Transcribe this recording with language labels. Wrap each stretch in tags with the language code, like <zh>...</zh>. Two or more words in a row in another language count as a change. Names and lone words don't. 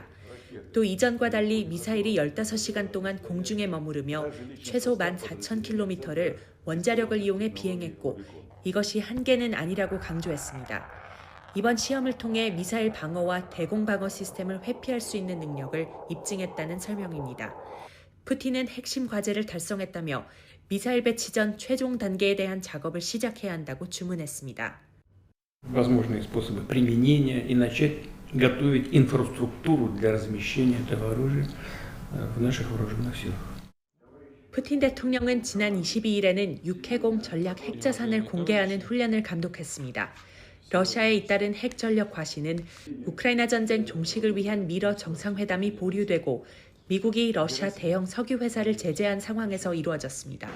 <ko>또 이전과 달리 미사일이 15시간 동안 공중에 머무르며 최소 14,000km를 원자력을 이용해 비행했고 이것이 한계는 아니라고 강조했습니다. 이번 시험을 통해 미사일 방어와 대공 방어 시스템을 회피할 수 있는 능력을 입증했다는 설명입니다. 푸틴은 핵심 과제를 달성했다며 미사일 배치 전 최종 단계에 대한 작업을 시작해야 한다고 주문했습니다.</ko> <ru>Возможные способы применения и начать готовить инфраструктуру для размещения этого оружия в наших вооруженных силах.</ru> <ko>푸틴 대통령은 지난 22일에는 육해공 전략 핵자산을 공개하는 훈련을 감독했습니다. 러시아에 잇따른 핵 전력 과시는 우크라이나 전쟁 종식을 위한 미러 정상회담이 보류되고 미국이 러시아 대형 석유 회사를 제재한 상황에서 이루어졌습니다.</ko>